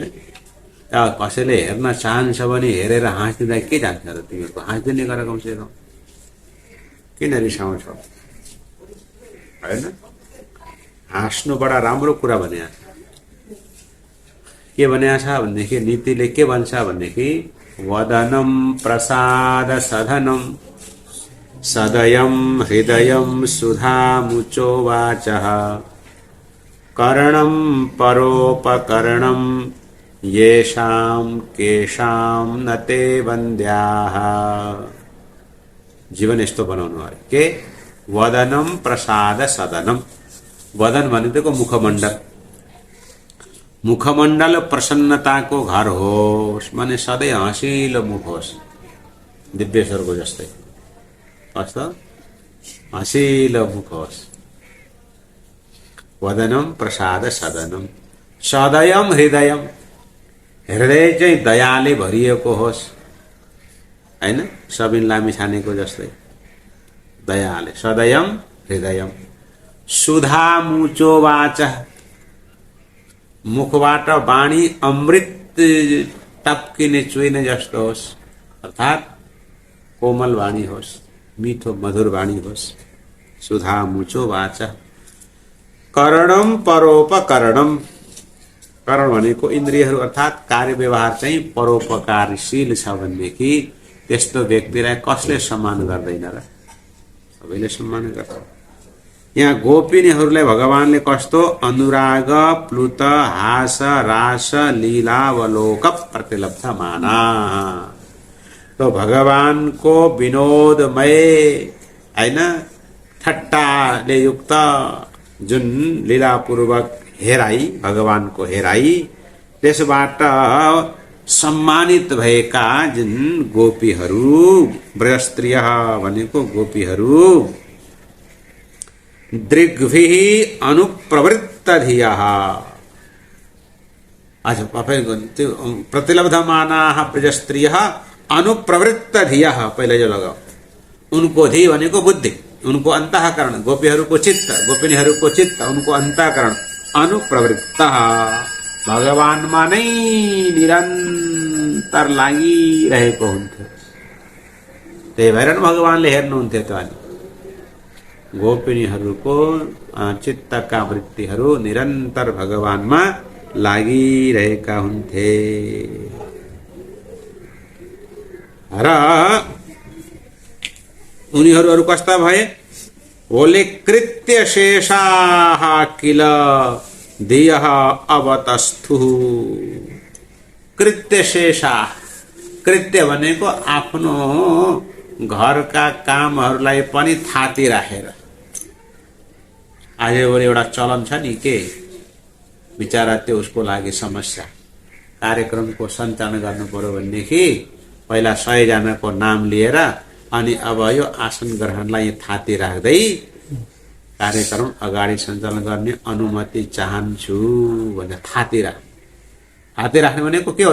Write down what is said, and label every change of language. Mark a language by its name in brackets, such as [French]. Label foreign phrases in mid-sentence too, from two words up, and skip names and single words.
[Nepali] कसैले हेर्न चाहन्छ भने हेरेर हाँसिदिँदा के जान्छ त तिमीहरुको हाँसिदिने गरेर कमसे कम किन रिसाउँछौ हैन। हाँस्नु बडा राम्रो कुरा भने के भनेको छ भनेदेखि नीतिले के भन्छ भनेदेखि [Sanskrit] वदनम प्रसाद सधनम सदयम हृदयम सुधामुचो वाचः करणम परोपकरणम येषां केषां न ते वन्द्याः। [Nepali] जीवन यस्तो बनाउनु अरे के [Sanskrit] वदनम प्रसाद सदनम, [Nepali] वदन भनेको मुखमण्डल, मुखमण्डल प्रसन्नताको घर होस् माने सधैँ हँसिलो मुख होस्, दिव्येश्वरको जस्तै कस्तो हँसिलो मुख होस्। [Sanskrit] वदनम प्रसाद सदनम सदयम हृदयम, [Nepali] हृदय चाहिँ दयाले भरिएको होस् हैन, सबिन लामिछानेको जस्तै दयाले [Sanskrit] सदयम हृदयम। सुधा मुचो वाचा, [Nepali] मुखबाट वाणी अमृत टपकिने चुइने जस्तो होस्, अर्थात कोमल वाणी होस्, मीठो मधुर वाणी होस्। [Sanskrit] सुधा मुचो वाचा। करणम परोपकरणम, [Nepali] करण भनेको इन्द्रियहरू अर्थात कार्य व्यवहार चाहिँ परोपकारशील छ भनेदेखि त्यस्तो व्यक्तिलाई कसले सम्मान गर्दैन र, सबैले सम्मान गर्छ। यहाँ गोपिनीहरूलाई भगवानले कस्तो [Sanskrit] अनुराग प्लुत हास रास लीलावलोक प्रतिलब्धमाना, [Nepali] तो भगवान को विनोदमय हैन ठट्टाले युक्त जुन लीलापूर्वक हेराई, भगवान को हेराई, त्यसबाट सम्मानित भएका जुन गोपीहरू, ब्रजस्त्रियः भनेको गोपीहरू, [Sanskrit] दृग्भिः अनुप्रवृत्त धियः, [Nepali] अच्छा [Sanskrit] प्रतिलब्धमानाः ब्रजस्त्रियः अनुप्रवृत्त धियः, [Nepali] पहिले जो लगाओ उनको धी भनेको बुद्धि, उनको अंतःकरण, गोपीहरूको चित्त, गोपिनीहरूको चित्त, उनको अंतःकरण अनुप्रवृत्त भगवानमा नै निरन्तर निरन्तर लागिरहेको हुन्थ्यो। त्यही भएर भगवानले हेर्नुहुन्थ्यो त अनि गोपिनीहरूको चित्तका वृत्तिहरू निरन्तर भगवानमा लागिरहेका हुन्थे। र उनीहरू अरू कस्ता भए? [Sanskrit] बोले कृत्य शेषाः किल धियः अवतस्थु। कृत्य शेषा, [Nepali] कृत्य भनेको आफ्नो घरका कामहरूलाई पनि थाती राखेर। आजभोलि एउटा चलन छ नि के बिचारा त्यो उसको लागि समस्या। कार्यक्रमको सञ्चालन गर्नु पर्यो भनेदेखि पहिला 100 जनाको नाम लिएर अनि अब यो आसन ग्रहणलाई थाती राख्दै कार्यक्रम अगाडि सञ्चालन गर्ने अनुमति चाहन्छु भनेर थाती राख्ने भनेको के हो?